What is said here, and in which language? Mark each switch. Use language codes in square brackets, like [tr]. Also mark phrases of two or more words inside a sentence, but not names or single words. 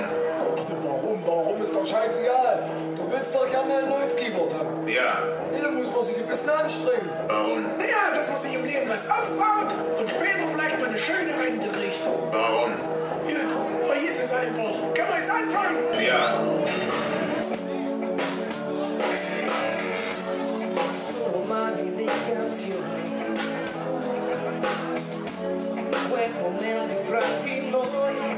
[de] Warum ist doch scheißegal. Du willst doch gerne ein neues Keyboard haben. Ja. Nee, dann muss man sich ein bisschen anstrengen. Warum? Naja, dass man sich im Leben was aufbaut und später vielleicht mal eine schöne Rente kriegt. Warum? Gut, vergiss es einfach. Können wir jetzt anfangen? Ja. [it] Sono mani di canzoni, due commenti fra di noi,